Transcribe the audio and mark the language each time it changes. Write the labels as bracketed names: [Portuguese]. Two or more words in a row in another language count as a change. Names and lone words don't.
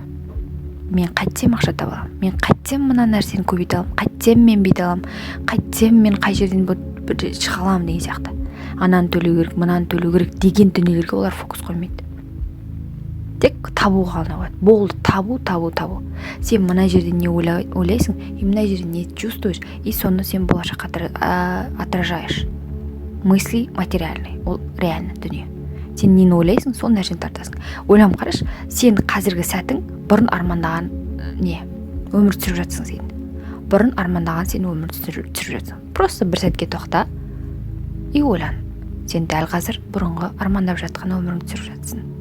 [Kazakh] Мен қайтсем ақша таба аламын, мен қайтсем мына нәрсені көбейте аламын, қайтсем мен бүйте аламын, қайтсем мен қай жерден шыға аламын деген сияқты. Ананы төлеу керек, мынаны төлеу керек деген дүниелерге олар фокус қоймайды. Тек табуға ғана қояды. Болды, табу. Сен мына жерде не ойлайсың, и мына жерде [Russian] не чувствуешь, [Kazakh] и соны сен болашаққа отражаешь. [Russian] Мысли материальные, [Kazakh] ол реально дүние. сен нені ойлайсың, сол нәрсені тартасың. Ойланып қарашы, сен қазіргі сәтің бұрын армандаған өмір сүріп жатсың сен. Бұрын армандаған сен өмір сүріп жатсың. Просто бір сәтке тоқта и ойлан. Сен дәл қазір бұрынғы армандап жатқан өміріңді сүріп жатсың.